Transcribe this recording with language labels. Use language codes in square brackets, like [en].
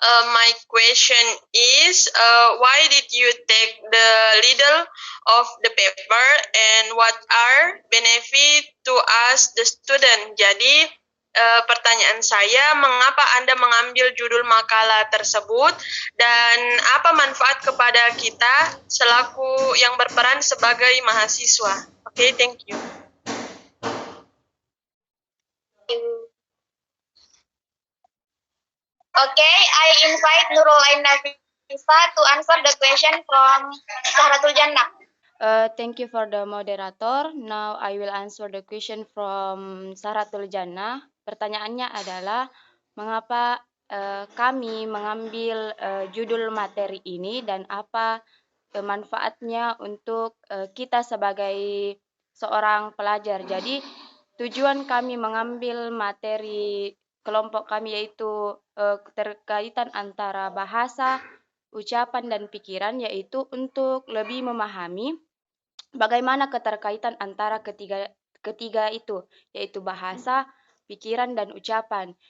[en] My question is, why did you take the middle of the paper and what are benefit to us the student? [id] Jadi, pertanyaan saya, mengapa Anda mengambil judul makalah tersebut dan apa manfaat kepada kita selaku yang berperan sebagai mahasiswa? [en] Okay, thank you. Okay, I invite Nurul Aina Nafisa to answer the question from Sahratul Jannah. Thank you for the moderator. Now I will answer the question from Sahratul Jannah. [id] Pertanyaannya adalah mengapa kami mengambil judul materi ini dan apa manfaatnya untuk kita sebagai seorang pelajar. Jadi tujuan kami mengambil materi kelompok kami yaitu keterkaitan antara bahasa, ucapan, dan pikiran, yaitu untuk lebih memahami bagaimana keterkaitan antara ketiga itu, yaitu bahasa, pikiran, dan ucapan.